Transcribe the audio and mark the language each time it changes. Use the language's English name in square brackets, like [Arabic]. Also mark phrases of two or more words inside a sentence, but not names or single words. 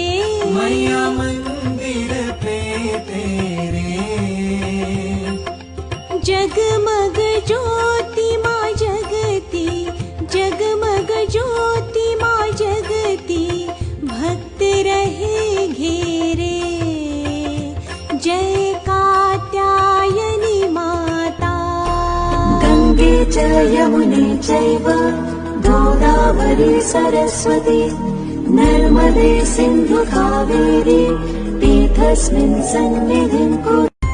[Hindi] मैया मंदिर पे तेरे। जगमग ज्योति माँ जगती, जगमग ज्योति माँ जगती, भक्त रहे घेरे। जय कात्यायनी माता। [Sanskrit] गंगे च यमुने चैव गोदावरी सरस्वती, नर्मदे सिन्धु कावेरी, पीठस्मिन् सन्निधिं कुरु।